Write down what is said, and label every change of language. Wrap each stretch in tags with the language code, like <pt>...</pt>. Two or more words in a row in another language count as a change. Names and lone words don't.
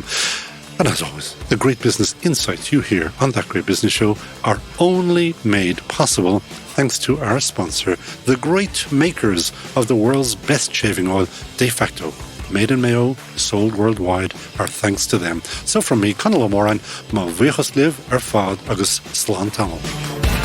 <en>And as always, the great business insights you hear on That Great Business Show are only made possible thanks to our sponsor, the great makers of the world's best shaving oil, De Facto. Made in Mayo, sold worldwide, our thanks to them. So from me,</en> <ga>Conal O'Moran, má bhuíochas libh ar fad agus slán tamil.</ga>